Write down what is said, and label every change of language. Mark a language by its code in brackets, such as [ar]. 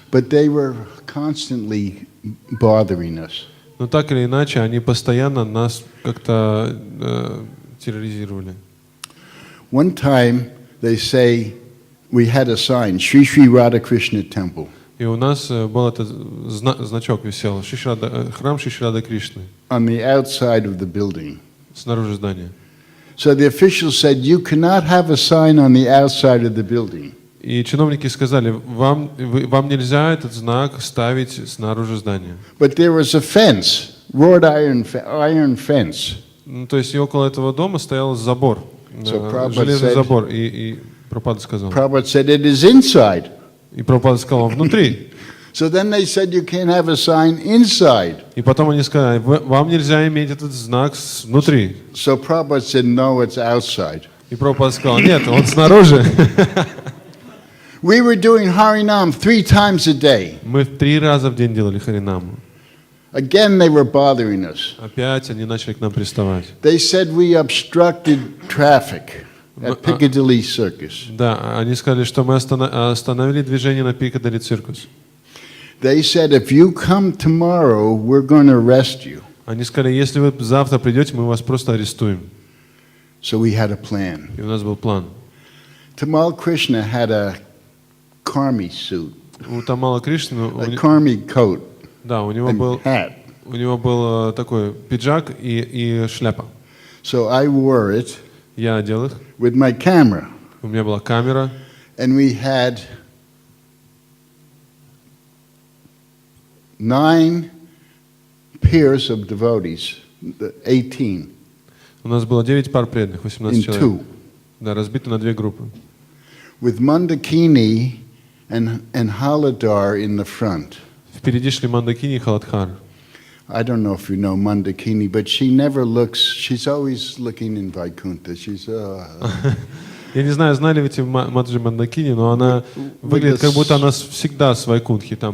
[en] But they were constantly bothering us. [ru] Но так или иначе, они постоянно нас как-то терроризировали. [en] One time they say we had a sign, Sri Sri Radhakrishna Temple. [ru] И у нас был этот значок висел, храм Шри Рады Кришны. [en] On the outside of the building. [ru] Снаружи здания. [en] So the officials said, you cannot have a sign on the outside of the building. [ru] И чиновники сказали, вам нельзя этот знак ставить снаружи здания. [en] But there was a fence, wrought iron fence. [ru] Ну, то есть и около этого дома стоял забор, [en] So [ru] железный забор. И Прабхупада сказал. [en] Prabhupada said, it is inside. [ru] И Прабхупада сказал, он внутри. [en] So then they said, you can't have a sign inside. [ru] И потом они сказали, вам нельзя иметь этот знак внутри. [en] So Prabhupada said, no, it's outside. [ru] И Прабхупада сказал, нет, он снаружи. [en] We were doing Harinam 3 times a day. [ru] Мы 3 раза в день делали харинаму. [en] Again, they were bothering us. [ru] Опять они начали к нам приставать. [en] They said we obstructed traffic at Piccadilly Circus. [ru] Да, они сказали, что мы остановили движение на Пикадилли Циркус. [en] They said, if you come tomorrow, we're going to arrest you. [ru] Они сказали, если вы завтра придете, мы вас просто арестуем. [en] So we had a plan. [ru] И у нас был план. [en] Tamal Krishna had a karmi suit, [ru] У Тамала Кришны, [en] a karmi coat [ru] да, у него [en] and hat. [ru] был такой пиджак и шляпа. [en] So I wore it [ru] Я одел их, [en] with my camera. [ru] у меня была камера, [en] And we had 9 pairs of devotees, 18, [ru] у нас было 9 пар преданных, 18 [en] in [ru] человек. [en] 2, [ru] Да, разбиты на 2 группы. [en] with Mandakini and Haladar in the front. [ru] Впереди шли Мандакини и Халадхар. [en] I don't know if you know Mandakini, but she never looks, she's always looking in Vaikuntha. She's, [ru] Я не знаю, знали ли эти Маджи Мандакини, но она выглядит, как будто она всегда с Вайкунтхи там